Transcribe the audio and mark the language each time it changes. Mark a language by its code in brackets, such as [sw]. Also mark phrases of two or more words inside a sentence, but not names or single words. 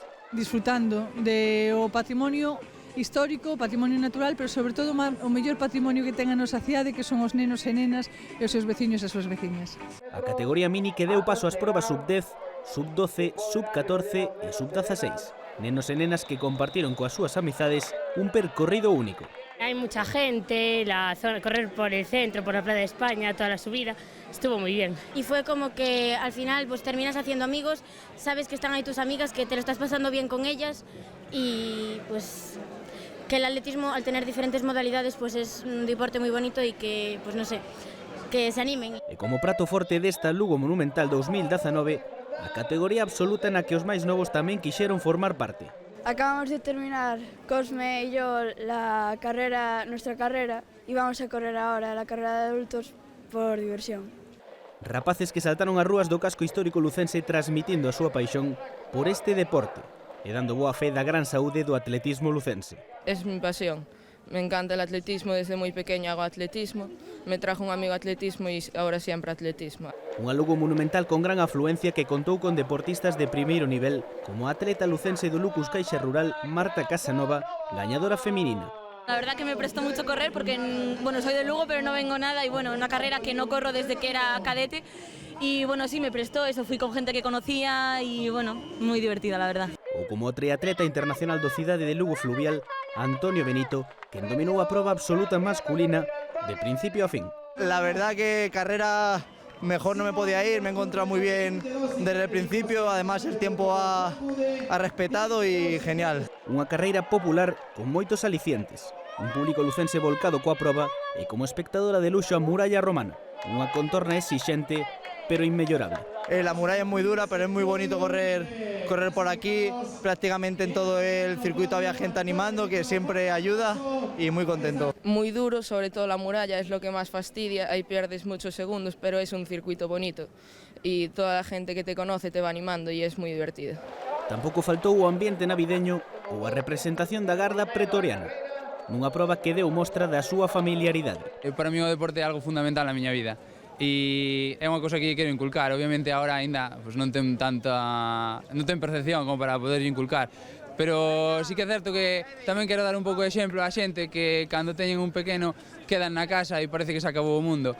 [gl] Disfrutando do patrimonio histórico, patrimonio natural, pero sobre todo o mellor patrimonio que ten a nosa cidade, que son os nenos e nenas e os seus veciños e as súas veciñas. A categoría mini que deu paso ás probas sub-10, sub-12, sub-14 e sub-16. Nenos e nenas que compartiron coas súas amizades un percorrido único. [es] Hay mucha gente, la zona, correr por el centro, por la Plaza de España, toda la subida, estuvo muy bien. Y fue como que al final pues terminas haciendo amigos, sabes que están ahí tus amigas, que te lo estás pasando bien con ellas y pues que el atletismo al tener diferentes modalidades pues es un deporte muy bonito y que pues no sé, que se animen. [gl] E como prato forte desta Lugo Monumental 2019, a categoría absoluta na que os máis novos tamén quixeron formar parte. [es] Acabamos de terminar, Cosme y yo, nuestra carrera, y vamos a correr ahora la carrera de adultos por diversión. [gl] Rapaces que saltaron as rúas do casco histórico lucense transmitindo a súa paixón por este deporte e dando boa fe da gran saúde do atletismo lucense. [es] Es mi pasión. Me encanta el atletismo, desde muy pequeña hago atletismo. Me trajo un amigo atletismo y ahora siempre atletismo. [gl] Unha Lugo Monumental con gran afluencia que contou con deportistas de primeiro nivel, como a atleta lucense do Lucus Caixa Rural Marta Casanova, gañadora feminina. [es] La verdad que me prestó mucho correr porque, bueno, soy de Lugo pero no vengo nada y bueno, una carrera que no corro desde que era cadete y bueno, sí me prestó, eso fui con gente que conocía y bueno, muy divertida la verdad. [gl] Ou como o triatleta internacional do Cidade de Lugo Fluvial, Antonio Benito, que dominou a proba absoluta masculina de principio a fin. [es] La verdad que carrera mejor no me podía ir, me he encontrado muy bien desde el principio, además el tiempo ha respetado y genial. [gl] Unha carreira popular con moitos alicientes, un público lucense volcado coa proba e como espectadora de luxo a muralla romana, unha contorna exixente pero inmellorable. [es] La muralla es muy dura, pero es muy bonito correr por aquí. Prácticamente en todo el circuito había gente animando, que siempre ayuda y muy contento. Muy duro, sobre todo la muralla, es lo que más fastidia, ahí pierdes muchos segundos, pero es un circuito bonito y toda la gente que te conoce te va animando y es muy divertido. [gl] Tampouco faltou o ambiente navideño ou a representación da Garda pretoriana, nunha proba que deu mostra da súa familiaridade. [es] Para mí [gl] o deporte é algo fundamental na miña vida. E é unha cousa que quero inculcar, obviamente agora aínda non ten percepción como para poder inculcar, pero sí que é certo que tamén quero dar un pouco de exemplo á xente que cando teñen un pequeno quedan na casa e parece que se acabou o mundo.